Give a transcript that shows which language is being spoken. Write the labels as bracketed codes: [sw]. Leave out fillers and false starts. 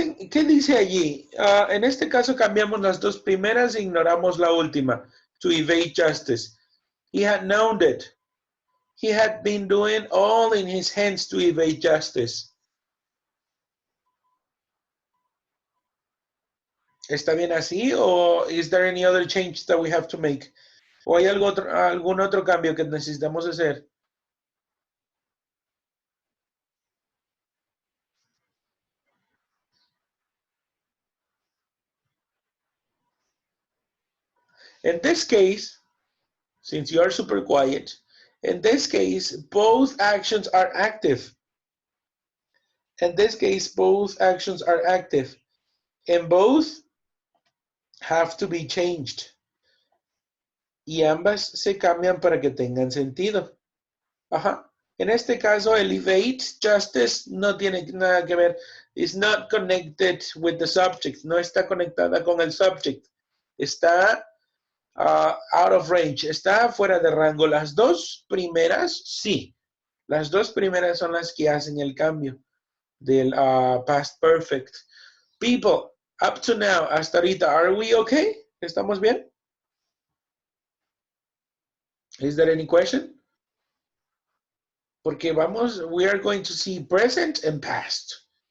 [es] ¿Qué dice allí? En este caso cambiamos las dos primeras e ignoramos la última. [en] to evade justice. He had known it. He had been doing all in his hands to evade justice. [es] ¿Está bien así? ¿O [en] is there any other change that we have to make? [es] ¿O hay algún otro cambio que necesitamos hacer? [en] In this case, since you are super quiet, in this case, both actions are active. In this case, both actions are active. And both have to be changed. [es] Y ambas se cambian para que tengan sentido. Ajá. En este caso, el [en] evade justice [es] no tiene nada que ver. [en] It's not connected with the subject. [es] No está conectada con el subject. Está [en] out of range. [es] Está fuera de rango. Las dos primeras, sí. Las dos primeras son las que hacen el cambio del past perfect. [en] People, up to now, [es] hasta ahorita, [en] are we okay? [es] ¿Estamos bien? [en] Is there any question? [es] Porque [en] we are going to see present and past.